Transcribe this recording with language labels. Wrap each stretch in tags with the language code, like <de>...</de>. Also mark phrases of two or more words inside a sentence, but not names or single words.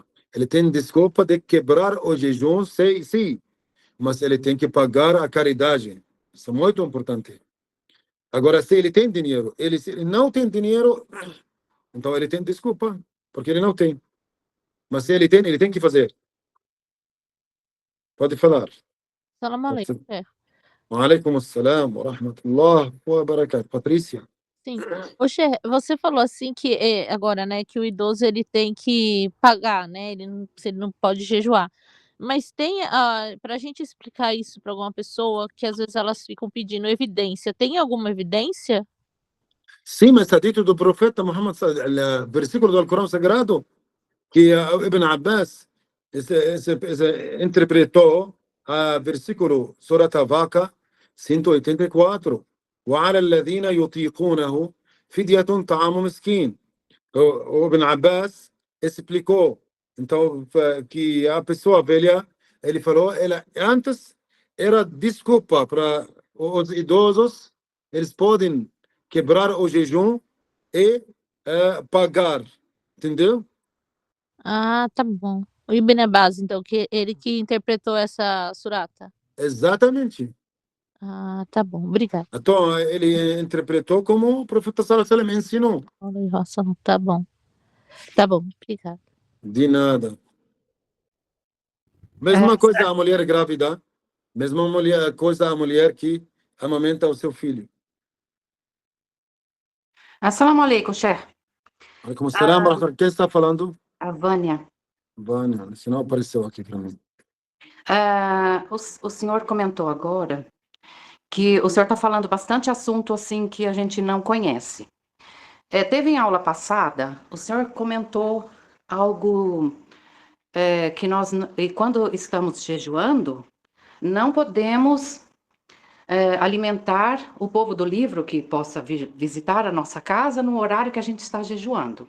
<pt>Ele tem desculpa de quebrar o jejum, sim, mas ele tem que pagar a caridade. Isso é muito importante. Agora, se ele tem dinheiro, se ele não tem dinheiro, então ele tem desculpa, porque ele não tem. Mas se ele tem que fazer. Pode falar.</pt> <ar>سلام عليكم, chefe. وعليكم السلام ورحمة الله وبركاته.</ar> <pt>Patrícia. Sim. Ô, chefe, você falou assim que agora, né, que o idoso ele tem que pagar, né? Ele não pode jejuar. Mas tem, para a gente explicar isso para alguma pessoa que às vezes elas ficam pedindo evidência. Tem alguma evidência? Sim, mas está dito do profeta Muhammad, o versículo do Alcorão Sagrado, que Ibn Abbas interpretou a versículo Surat Al-Vaqa 184.</pt> <ar>وعلى الذين يطيقونه فدية طعام مسكين.</ar> <pt>O Ibn Abbas explicou, então, que a pessoa velha, ele falou, antes era desculpa para os idosos, eles podem quebrar o jejum e pagar, entendeu? Ah, tá bom. O Ibn Abbas, então, ele que interpretou essa surata. Exatamente. Ah, tá bom. Obrigada. Então, ele interpretou como o profeta</pt> <ar>صلى الله عليه وسلم</ar> <pt>ensinou. Tá bom. Tá bom, obrigada. De nada. Mesma coisa a mulher grávida, coisa a mulher que amamenta o seu filho.</pt> <ar>السلام عليكم, chefe. عليكم السلام,</ar> <pt>quem está falando? A Vânia. Vânia, se não apareceu aqui para mim. O senhor comentou agora que o senhor está falando bastante assunto assim que a gente não conhece. Teve em aula passada, o senhor comentou algo que nós, e quando estamos jejuando, não podemos alimentar o povo do livro que possa visitar a nossa casa no horário que a gente está jejuando.</pt>